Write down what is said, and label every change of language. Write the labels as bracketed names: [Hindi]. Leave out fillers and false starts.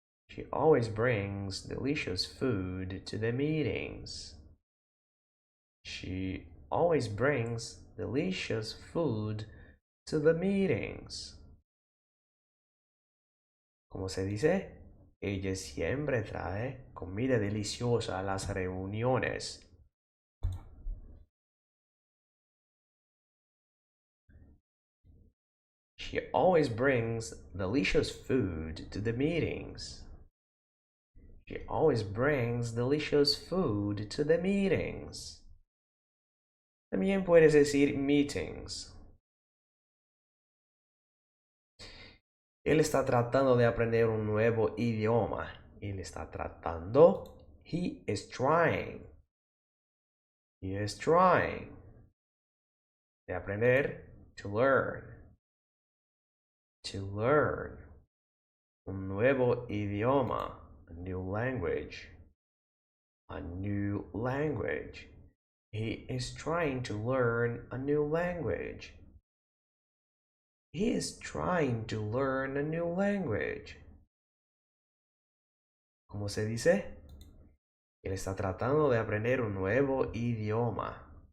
[English] She always brings delicious food to the meetings. She always brings delicious food to the meetings. [Spanish] ¿Cómo se dice? Ella siempre trae comida deliciosa a las reuniones. [English] She always brings delicious food to the meetings. She always brings delicious food to the meetings. [Spanish] También puedes decir meetings. Él está tratando de aprender un nuevo idioma. Él está tratando. [English] He is trying. He is trying. [Spanish] De aprender. [English] To learn. To learn. [Spanish] Un nuevo idioma. [English] A new language. A new language. He is trying to learn a new language. He is trying to learn a new language. [Spanish] ¿Cómo se dice? Él está tratando de aprender un nuevo idioma.